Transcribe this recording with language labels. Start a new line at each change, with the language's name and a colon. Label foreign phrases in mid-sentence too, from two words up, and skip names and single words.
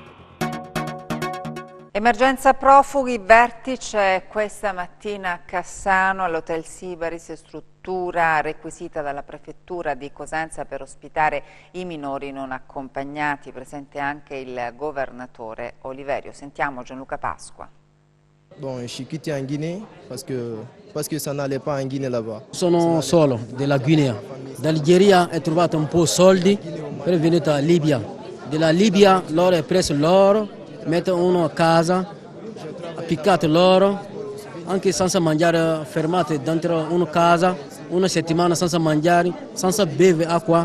Italian: Emergenza profughi, vertice questa mattina a Cassano all'Hotel Sybaris, struttura requisita dalla prefettura di Cosenza per ospitare i minori non accompagnati, presente anche il governatore Oliverio. Sentiamo Gianluca Pasqua.
French: Bon, je suis quitté en Guinée parce que ça n'allait pas en Guinée là-bas.
Italian: Sono solo della Guinea. Dall'Algeria ho trovato un po' soldi per venire a Libia. Dalla Libia loro hanno preso l'oro, mettono uno a casa, ha piccato l'oro, anche senza mangiare, fermati dentro una casa, una settimana senza mangiare, senza bere acqua.